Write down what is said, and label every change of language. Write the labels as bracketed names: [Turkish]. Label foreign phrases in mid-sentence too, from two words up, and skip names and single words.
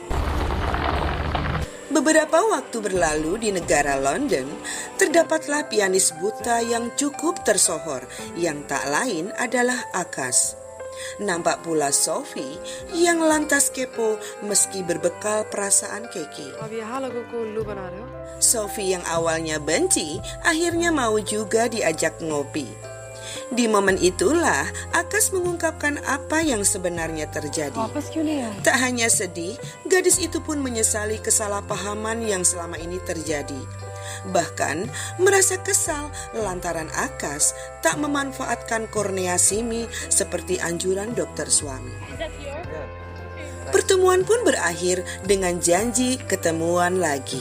[Indonesian] Beberapa waktu berlalu di negara London, terdapatlah pianis buta yang cukup tersohor yang tak lain adalah Akas. Nampak pula Sophie yang lantas kepo meski berbekal perasaan keki. [Hindi] अब यहाँ लोगों को उल्लू बना रहे हो? [Indonesian] Sophie yang awalnya benci, akhirnya mau juga diajak ngopi. Di momen itulah Akas mengungkapkan apa yang sebenarnya terjadi. [Hindi] वापस क्यों नहीं आए? [Indonesian] Tak hanya sedih, gadis itu pun menyesali kesalahpahaman yang selama ini terjadi. Bahkan merasa kesal lantaran Akas tak memanfaatkan kornea Simi seperti anjuran dokter suami. Pertemuan pun berakhir dengan janji ketemuan lagi.